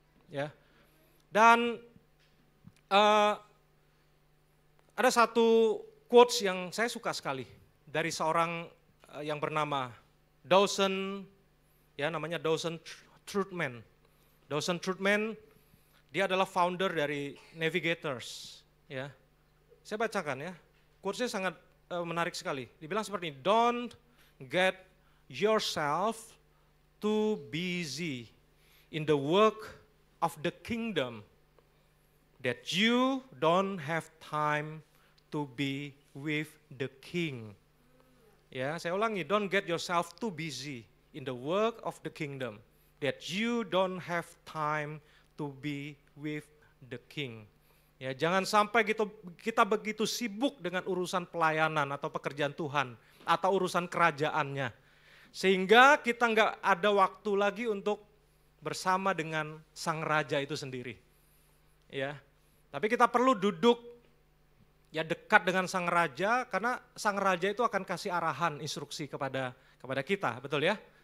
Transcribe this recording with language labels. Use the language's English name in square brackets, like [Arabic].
[Indonesian] Ya dan ada satu quotes yang saya suka sekali dari seorang yang bernama Dawson, ya namanya Dawson Trotman. Dawson Trotman, dia adalah founder dari Navigators. Ya, saya bacakan ya, quotes-nya sangat menarik sekali. Dibilang seperti ini, [English] don't get yourself too busy in the work of the kingdom that you don't have time to be with the king. [Indonesian] Ya, saya ulangi, [English] don't get yourself too busy in the work of the kingdom that you don't have time to be with the king. [Indonesian] Ya, jangan sampai kita begitu sibuk dengan urusan pelayanan atau pekerjaan Tuhan atau urusan kerajaannya, sehingga kita nggak ada waktu lagi untuk bersama dengan sang raja itu sendiri. Ya, tapi kita perlu duduk ya dekat dengan sang raja karena sang raja itu akan kasih arahan, instruksi kepada kita, betul ya?